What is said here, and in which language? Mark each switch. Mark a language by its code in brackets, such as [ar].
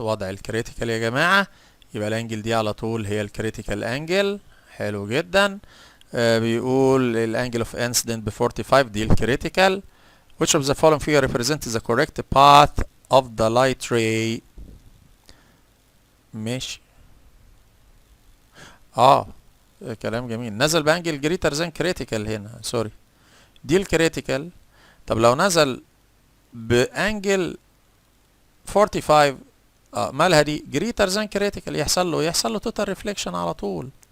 [ar] وضع الكريتيكال يا جماعة، يبقى الانجل دي على طول هي الكريتيكال انجل. حلو جدا. بيقول الانجل اوف انسيدنت ب 45 دي الكريتيكال. [en] Which of the following figure represents the correct path of the light ray؟ ماشي. [ar] كلام جميل. نزل بانجل جريتر ذان كريتيكال هنا، سوري. دي الكريتيكال. طب لو نزل بانجل 45 مالها دي؟ جريتر ذان كريتيكال، يحصل له توتال ريفليكشن على طول.